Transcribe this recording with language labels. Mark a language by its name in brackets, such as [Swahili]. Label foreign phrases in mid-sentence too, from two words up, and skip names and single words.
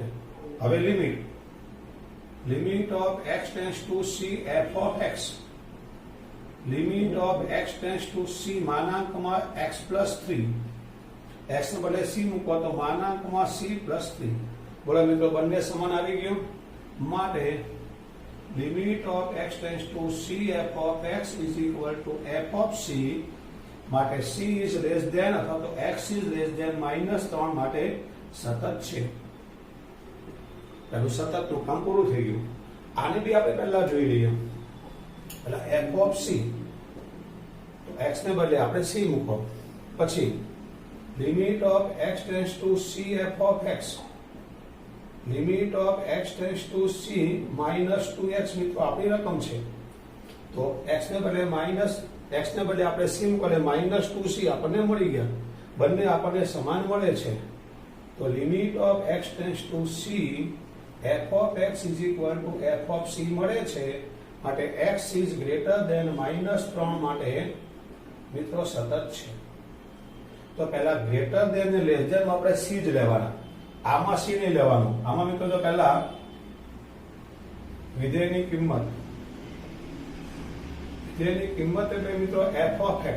[Gujarati] હવે [English] limit of x tends to c f of x, limit of x tends to c [Gujarati] માનાંકમાં [English] x plus 3 [Gujarati] x ને બદલે c મૂકો તો માનાંકમાં [English] c plus 3। [Gujarati] બોલો મિત્રો, બંને સમાન આવી ગયું માટે [English] limit of x tends to c f of x is equal to f of c [Gujarati] માટે [English] c is less than [Gujarati] અથવા તો [English] x is less than -3 [Gujarati] માટે સતત છે। પેલું સતત નું કામ પૂરું થઈ ગયું। આને બી આપણે પહેલા જોઈ લઈએ। પહેલા [English] f of c, [Gujarati] તો x ને બદલે આપણે c મૂકો, પછી [English] limit of x tends to c f of x, limit of x tends to c -2x [Gujarati] મિત્રો આપણી રકમ છે, તો x ને બદલે આપણે c મૂકો એટલે -2c આપણને મળી ગયા, બંને આપણને સમાન મળે છે। તો [English] limit of x tends to c f of x is equal to f of c [Gujarati] મળે છે માટે [English] x is greater than -3 [Gujarati] માટે મિત્રો સતત છે। તો પહેલા [English] greater than [Gujarati] ને [English] less than [Gujarati] આપણે સી જ લેવાના, આમાં સી નહીં લેવાનું. આમાં મિત્રો જો પહેલા વિધેયની કિંમત એટલે મિત્રો [English] f of x.